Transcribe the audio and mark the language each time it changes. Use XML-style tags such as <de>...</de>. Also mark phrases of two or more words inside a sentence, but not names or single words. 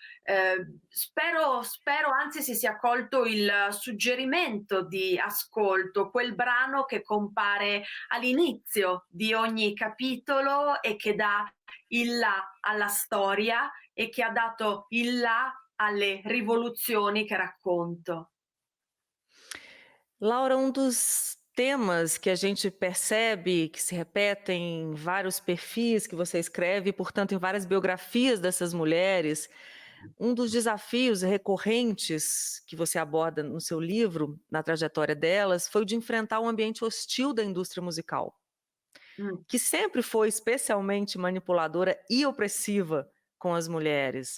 <it>Spero anzi si sia colto il suggerimento di ascolto, quel brano che compare all'inizio di ogni capitolo e che dà il là alla storia e che ha dato il là alle rivoluzioni che racconto.</it> <pt>Laura, um dos temas que a gente percebe que se repetem em vários perfis que você escreve, e, portanto, em várias biografias dessas mulheres, um dos desafios recorrentes que você aborda no seu livro, na trajetória delas, foi o de enfrentar o ambiente hostil da indústria musical, que sempre foi especialmente manipuladora e opressiva com as mulheres.</pt>